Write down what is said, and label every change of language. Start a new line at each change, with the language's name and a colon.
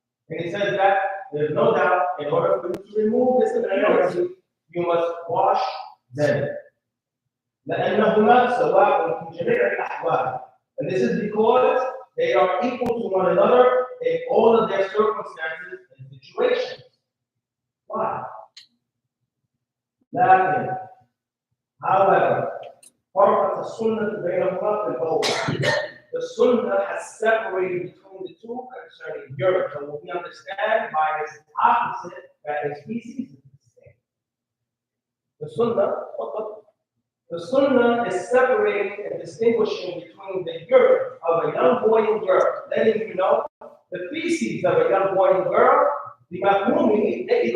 English: And he says that there's no doubt, in order for you to remove this impurity, you must wash them.
Arabic: لأنهما سواء في جميع الأحوال.
English: And this is because they are equal to one another in all of their circumstances and situations. Why?
Arabic: لكن,
English: however,
Arabic: فرقت السنة بينهما في البول.
English: The Sunnah has separated between the two concerning urine. So what we understand by its opposite, that its species is the same. The Sunnah is separating and distinguishing between the urine of a young boy and girl, letting you know the feces of a young boy and girl, the mafhumi,